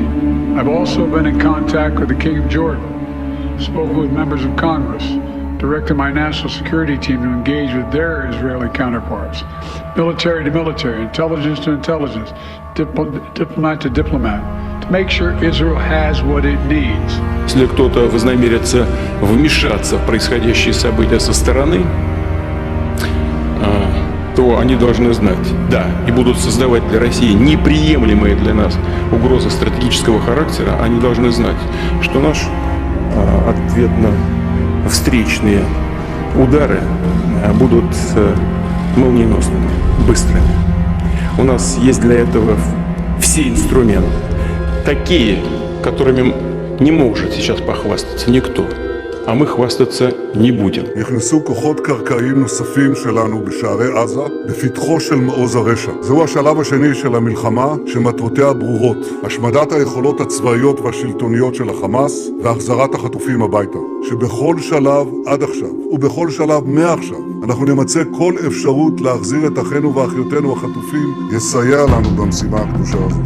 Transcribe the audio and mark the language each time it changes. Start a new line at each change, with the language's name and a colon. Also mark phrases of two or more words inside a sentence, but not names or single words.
English: I've also been in contact with the King of Jordan, spoken with members of Congress, directed my national security team to engage with their Israeli counterparts, military to military, intelligence to intelligence, diplomat to diplomat, to make sure Israel has what it needs.
Russian: Если кто-то вознамерится вмешаться в происходящие события со стороны, то они должны знать, да, и будут создавать для России неприемлемые для нас угрозы стратегического характера, они должны знать, что наш ответно-встречные удары будут молниеносными, быстрыми. У нас есть для этого все инструменты, такие, которыми не может сейчас похвастаться никто, а мы хвастаться не будем.
Hebrew: נכנסו כוחות קרקעיים נוספים שלנו בשערי עזה, בפתחו של מעוז הרשע. זהו השלב השני של המלחמה, שמטרותיה ברורות. השמדת היכולות הצבאיות והשלטוניות של החמאס, והחזרת החטופים הביתה. שבכל שלב עד עכשיו, ובכל שלב מעכשיו, אנחנו נמצא כל אפשרות להחזיר את אחינו ואחיותינו החטופים, יסייע לנו במשימה הקדושה הזאת.